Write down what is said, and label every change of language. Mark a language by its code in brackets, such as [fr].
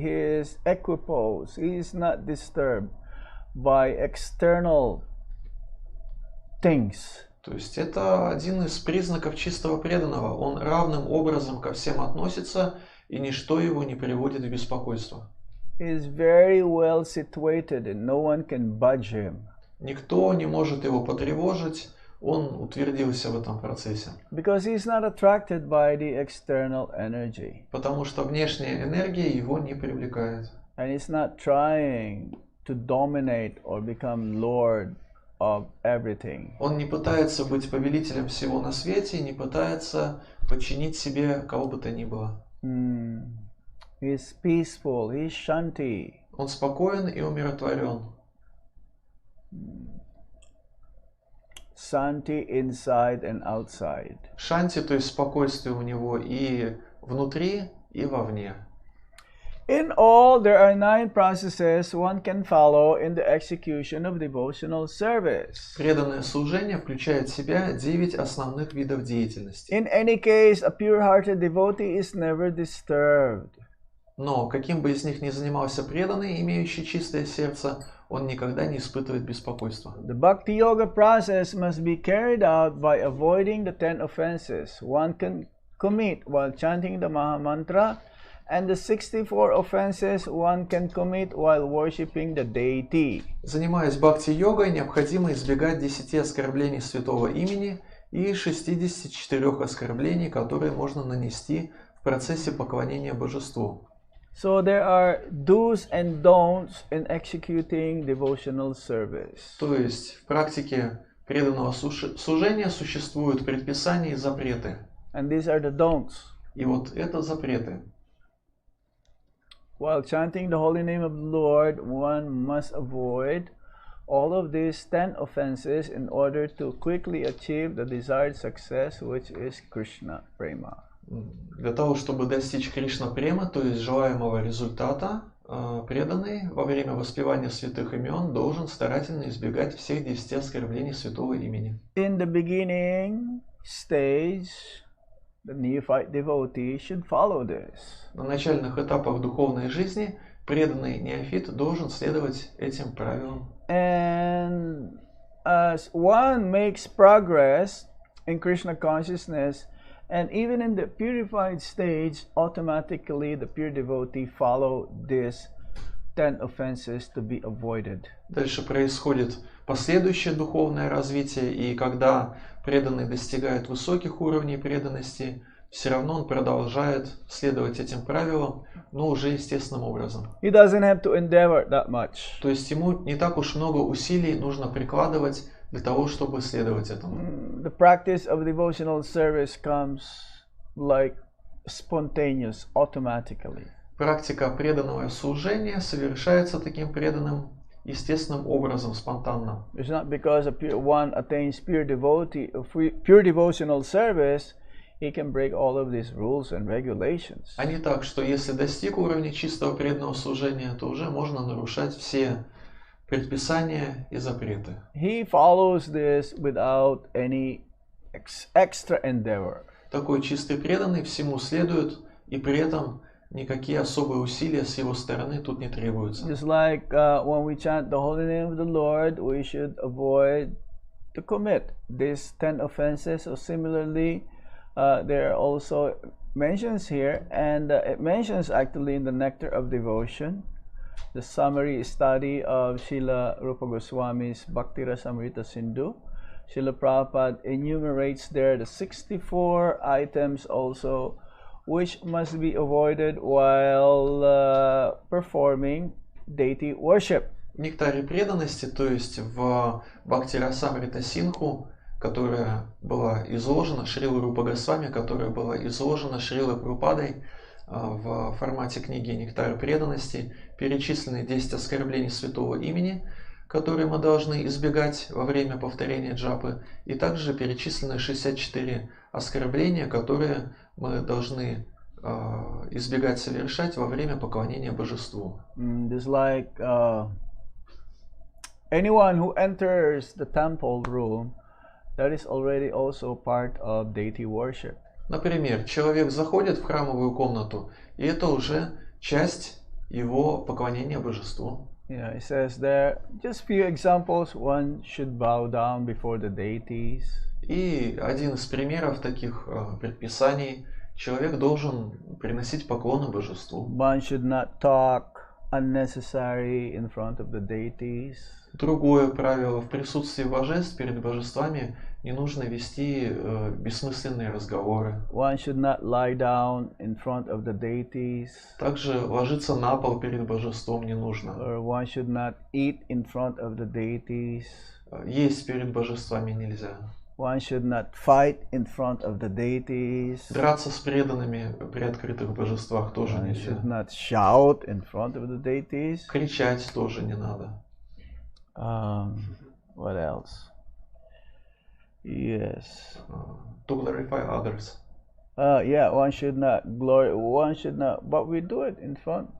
[en] He is equiposed. He is not disturbed by external things. [ru] То есть это один из признаков чистого преданного. Он равным образом ко всем относится, и ничто его не приводит в беспокойство. [en] He is very well situated and no one can budge him. [ru] Никто не может его потревожить, он утвердился в этом процессе. [en] Because he is not attracted by the external energy. [ru] Потому что внешняя энергия его не привлекает. [en] And he's not trying to dominate or become lord of everything. [ru] Он не пытается быть повелителем всего на свете, не пытается подчинить себе кого бы то ни было. [en] He is peaceful, he is shanti. [ru] Он спокоен и умиротворен. [en] Shanti inside and outside. [ru] Шанти, то есть спокойствие у него и внутри, и вовне. [en] In all, there are 9 processes one can follow in the execution of devotional service. [ru] Преданное служение включает в себя 9 основных видов деятельности. [en] In any case, a pure-hearted devotee is never disturbed. [ru] Но каким бы из них ни занимался преданный, имеющий чистое сердце, он никогда не испытывает беспокойства. [en] The Bhakti Yoga process must be carried out by avoiding the 10 offenses one can commit while chanting the Maha Mantra, and the 64 offenses one can commit while worshipping the deity. [ru] Занимаясь бхакти-йогой, необходимо избегать 10 оскорблений святого имени и 64 оскорблений, которые можно нанести в процессе поклонения божеству. [en] So there are do's and don'ts in executing devotional service. [ru] То есть в практике преданного служения существуют предписания и запреты. [en] And these are the don'ts. [ru] И вот это запреты. [en] While chanting the holy name of the Lord, one must avoid all of these 10 offenses in order to quickly achieve the desired success, which is Krishna Prema. [ru] Для того, чтобы достичь Кришна-према, то есть желаемого результата, преданный во время воспевания святых имен должен старательно избегать всех 10 оскорблений святого имени. [en] In the beginning stage, the neophyte devotee should follow this. [ru] На начальных этапах духовной жизни преданный неофит должен следовать этим правилам. [en] And as one makes progress in Krishna consciousness, and even in the purified stage, automatically the pure devotee follow these 10 offenses to be avoided. [ru] Дальше происходит последующее духовное развитие, и когда преданный достигает высоких уровней преданности, все равно он продолжает следовать этим правилам, но уже естественным образом. [en] He doesn't have to endeavor that much. [ru] То есть ему не так уж много усилий нужно прикладывать для того, чтобы следовать этому. [en] The practice of devotional service comes like spontaneous, automatically. [ru] Практика преданного служения совершается таким преданным естественным образом, спонтанно. [en] It's not because one attains pure devotional service, he can break all of these rules and regulations. [ru] А не так, что если достиг уровня чистого преданного служения, то уже можно нарушать все предписания и запреты. [en] He follows this without any extra endeavor. [ru] Такой чистый преданный всему следует, и при этом никакие особые усилия с его стороны тут не требуются. [en] Just like when we chant the holy name of the Lord, we should avoid to commit these 10 offenses. So similarly, there are also mentions here, and it mentions actually in the Nectar of Devotion, the summary study of Srila Rupa Goswami's Bhakti Rasamrita Sindhu. Srila Prabhupada enumerates there the 64 items also which must be avoided while performing deity worship. [ru] В нектаре преданности, то есть в Бхакти Расамрита Синху, которая была изложена Шрилой Рупа Госвами, которая была изложена Шрилой Прабхупадой в формате книги «Нектар преданности», перечислены 10 оскорблений святого имени, которые мы должны избегать во время повторения джапы, и также перечислены 64 оскорбления, которые мы должны избегать совершать во время поклонения божеству. [en] Just like anyone who enters the temple room, that is already also part of deity worship. [ru] Например, человек заходит в храмовую комнату, и это уже часть его поклонения божеству. [en] Yeah, it says there, just few examples, one should bow down before the deities. [ru] И один из примеров таких предписаний, человек должен приносить поклоны божеству. [en] One should not talk unnecessary in front of the deities. [ru] Другое правило, в присутствии божеств перед божествами не нужно вести бессмысленные разговоры. [en] One should not lie down in front of the deities. [ru] Также ложиться на пол перед божеством не нужно. [en] Or one should not eat in front of the deities. [ru] Есть перед божествами нельзя. [en] One should not fight in front of the deities. [ru] Драться с преданными при открытых божествах тоже [en] One [ru] нельзя. [en] should not shout in front of the deities. [ru] Кричать тоже не надо. [en] What else? Yes. To glorify others. Yeah, one should not but we do it in front.